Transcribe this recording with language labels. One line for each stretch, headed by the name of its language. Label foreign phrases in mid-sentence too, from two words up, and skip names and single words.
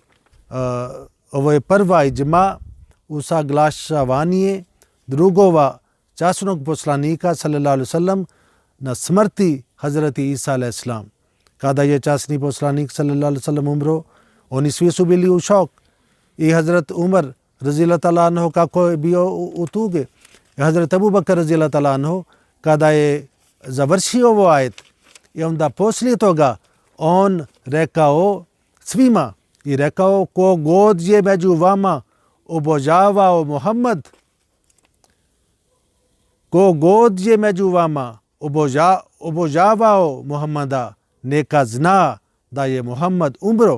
Bosnian: Ovo je prva iđma, usaglašavanje drugova časnog poslanika
Arabic: صلى الله عليه وسلم
Bosnian: na smrti Hazreti Isa
Arabic: عليه السلام.
Bosnian: Kada je časni poslanik
Arabic: صلى الله عليه وسلم
Bosnian: umro, oni svi su bili u šok. I Hazrat Umar
Arabic: رضي الله تعالى عنه
Bosnian: kako je bio u tuge. Hazrat Abu Bakr
Arabic: رضي الله تعالى عنه
Bosnian: kada je završio ovo ajet i onda poslije toga on rekao svima i rekao, ko god je među vama obožavao Muhammed, ko god je među vama obožavao Muhammeda, neka zna da je Muhammed umro.